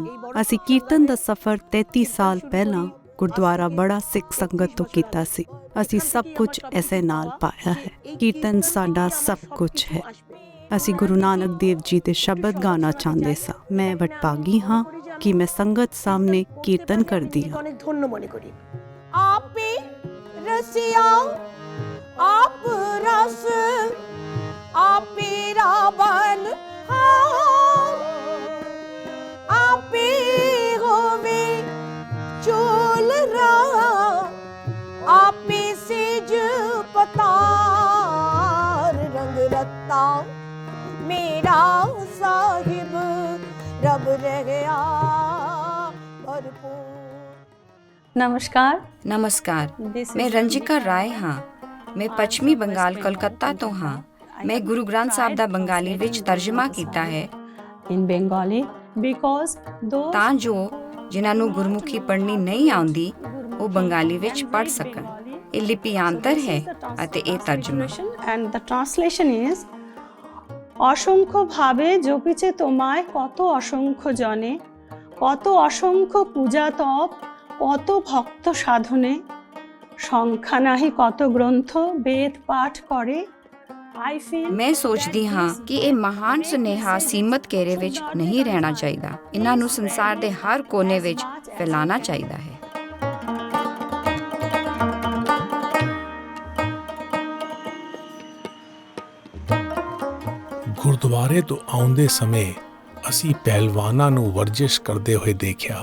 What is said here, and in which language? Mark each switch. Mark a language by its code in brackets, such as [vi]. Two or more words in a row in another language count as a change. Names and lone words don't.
[pa] ਅਸੀਂ ਕੀਰਤਨ ਦਾ ਸਫ਼ਰ 33 ਸਾਲ ਪਹਿਲਾਂ ਗੁਰਦੁਆਰਾ ਬੜਾ ਸਿੱਖ ਸੰਗਤ ਤੋਂ ਕੀਤਾ ਸੀ। ਅਸੀਂ ਸਭ ਕੁਝ ਐਸੇ ਨਾਲ ਪਾਇਆ ਹੈ। ਕੀਰਤਨ ਸਾਡਾ ਸਭ ਕੁਝ ਹੈ। ਅਸੀਂ ਗੁਰੂ ਨਾਨਕ ਦੇਵ ਜੀ ਦੇ ਸ਼ਬਦ ਗਾਣਾ ਚਾਹੁੰਦੇ ਸਾਂ। ਮੈਂ ਵਡਭਾਗੀ ਹਾਂ ਕਿ ਮੈਂ ਸੰਗਤ ਸਾਹਮਣੇ ਕੀਰਤਨ ਕਰਦੀ ਹਾਂ। [bn] ধন্য মনে করি [pa] ਆਪੇ ਰਸੀਆ ਆਪ ਰਸ ਆਪੇ ਰਾਵਣ ਆਪੇ ਹੋਵੇ ਚੋਲ ਰਾ ਆਪੇ ਸੇਜ ਪਤਾਰ ਰੰਗ ਰੱਤਾ ਮੇਰਾ ਸਾਹਿਬ ਰਬ ਰਹਿਆ ਭਰਪੂਰ। नमस्कार। ਨਮਸਕਾਰ, ਮੈਂ ਰੰਜਿਕਾ ਰਾਇ ਹਾਂ। ਮੈਂ ਪੱਛਮੀ ਬੰਗਾਲ ਕੋਲਕਾਤਾ ਤੋ ਹਾਂ। ਮੈਂ ਗੁਰੂ ਗ੍ਰੰਥ ਸਾਹਬ ਦਾ ਬੰਗਾਲੀ ਵਿਚ ਤਰਜਮਾ ਕੀਤਾ ਹੈ [en] in Bengali because [pa] ਤਾਂ ਜੋ ਜਿਨ੍ਹਾਂ ਨੂੰ ਗੁਰਮੁਖੀ ਪੜ੍ਹਨੀ ਨਹੀਂ ਆਉਂਦੀ ਉਹ ਬੰਗਾਲੀ ਵਿੱਚ ਪੜ੍ਹ ਸਕਣ। ਇਹ ਲਿਪਿਆਂਤਰ ਹੈ ਅਤੇ ਇਹ ਤਰਜਮਾ। [en] and the translation is [bn] অসংখ্য ভাবে জপিছে তোমায় কত অসংখ্য জনে, কত অসংখ্য পূজা তপ, কত ভক্ত সাধনে, সংখ্যা নাহি কত গ্রন্থ বেদ পাঠ করে। [pa] ਮੈਂ ਸੋਚਦੀ ਹਾਂ ਕਿ ਇਹ ਮਹਾਨ ਸੁਨੇਹਾ ਸੀਮਤ ਘੇਰੇ ਵਿੱਚ ਨਹੀਂ ਰਹਿਣਾ ਚਾਹੀਦਾ। ਇਹਨਾਂ ਨੂੰ ਸੰਸਾਰ ਦੇ ਹਰ ਕੋਨੇ ਵਿੱਚ ਫੈਲਾਉਣਾ ਚਾਹੀਦਾ ਹੈ। ਗੁਰਦੁਆਰੇ ਤੋਂ ਆਉਂਦੇ ਸਮੇਂ ਅਸੀਂ ਪਹਿਲਵਾਨਾਂ ਨੂੰ ਵਰਜਿਸ਼ ਕਰਦੇ ਹੋਏ ਦੇਖਿਆ।